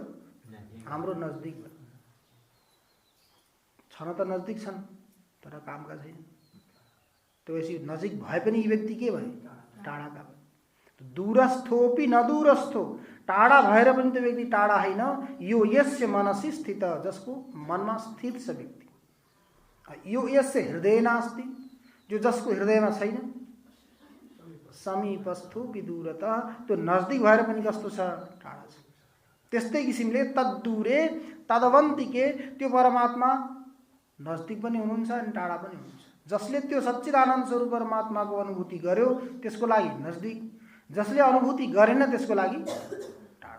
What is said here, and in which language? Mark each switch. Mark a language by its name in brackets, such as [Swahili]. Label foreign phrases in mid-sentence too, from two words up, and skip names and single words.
[Nepali] हाम्रो नजदिक भयो। छन त नजदिक छन् तर कामका छैन। त्यसपछि नजिक भए पनि यी व्यक्ति के भए? टाढाका भए। [Sanskrit] दूरस्थोपि न दूरस्थो, [Nepali] टाढा भएर पनि त्यो व्यक्ति टाढा होइन। [Sanskrit] यो यस्य मनसि स्थित, [Nepali] जसको मनमा स्थित छ व्यक्ति। [Sanskrit] यो यस्य हृदय नास्ति, [Nepali] जो जसको हृदयमा छैन। [Sanskrit] समीपस्थो विदूरत, [Nepali] त्यो नजदिक भएर पनि कस्तो छ? टाढा छ। त्यस्तै किसिमले [Sanskrit] तद्दूरे तदवन्तिके, [Nepali] त्यो परमात्मा नजदिक पनि हुनुहुन्छ अनि टाढा पनि हुनुहुन्छ। जसले त्यो सच्चिदानन्द स्वरूप परमात्माको अनुभूति गर्यो त्यसको लागि नजदिक, जसले अनुभूति गरेन त्यसको लागि टाढा।